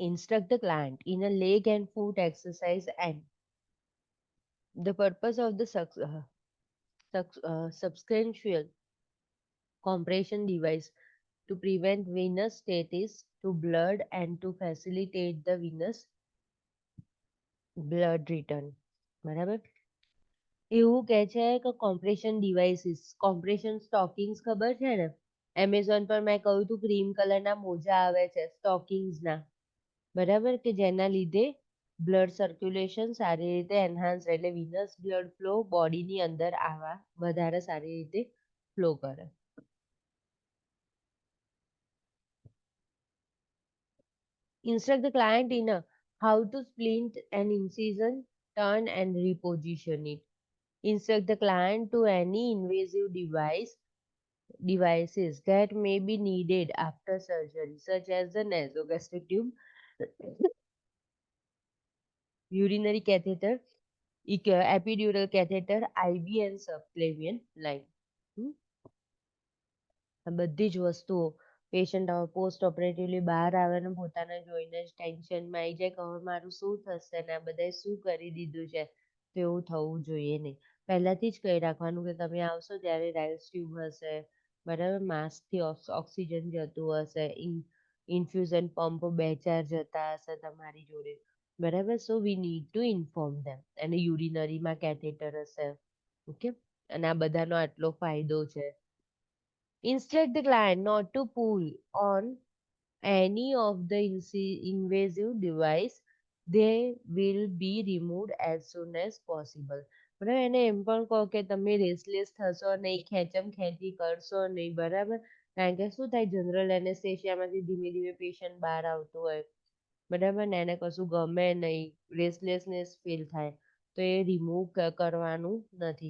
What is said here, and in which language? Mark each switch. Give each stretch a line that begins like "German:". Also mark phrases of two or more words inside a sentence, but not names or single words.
English: Instruct the client in a leg and foot exercise and the purpose of the substantial compression device to prevent venous stasis to blood and to facilitate the venous blood return.
Gujarati: બરાબર, એવું કહે છે કે
English: compression devices, compression stockings
Gujarati: ખબર છે ને? એમેઝોન પર મેં કહ્યું હતું
English: cream colorના
Gujarati: મોજા આવે છે સ્ટોકિંગ્સના. બરાબર, કે જેના લીધે
English: blood circulation
Gujarati: સારી રીતે એન્હાન્સ, એટલે
English: venous blood flow
Gujarati: બોડીની અંદર આવા વધારે સારી રીતે ફ્લો કરે.
English: Instruct the client in a how to splint an incision, turn and reposition it. Instruct the client to any invasive devices that may be needed after surgery, such as the nasogastric tube, urinary catheter, epidural catheter, IV and subclavian line.
Gujarati: આ બધી જ વસ્તુઓ
English: patient post operatively
Gujarati: બહાર આવે ને પોતાને જોઈને જ ટેન્શનમાં આવી જાય કે હવે મારું શું થશે ને આ બધાએ શું કરી દીધું છે, તો એવું થવું જોઈએ નહીં. પહેલાથી જ કહી રાખવાનું કે તમે આવશો ત્યારે
English: Ryles tube
Gujarati: હશે, બરાબર, માસ્કથી ઓક્સિજન જતું હશે,
English: infusion pump
Gujarati: 2-4 જતા હશે તમારી જોડે. બરાબર,
English: so we need to inform them.
Gujarati: અને યુરિનરીમાં કેથેટર હશે. ઓકે, અને આ બધાનો આટલો ફાયદો છે.
English: Instruct the client not to pull on any of the invasive device. They will be removed as soon as possible.
Gujarati: બરાબર, એને એમ પણ કહો કે તમે રેસલેસ થશો નહીં, ખેંચમ ખેંચી કરશો નહીં. બરાબર, કારણ કે શું થાય,
English: general anesthesiaમાંથી
Gujarati: ધીમે ધીમે પેશન્ટ બહાર આવતું હોય. બરાબર ને, એને કશું ગમે નહીં,
English: restlessness feel
Gujarati: થાય, તો એ રિમૂવ કરવાનું નથી.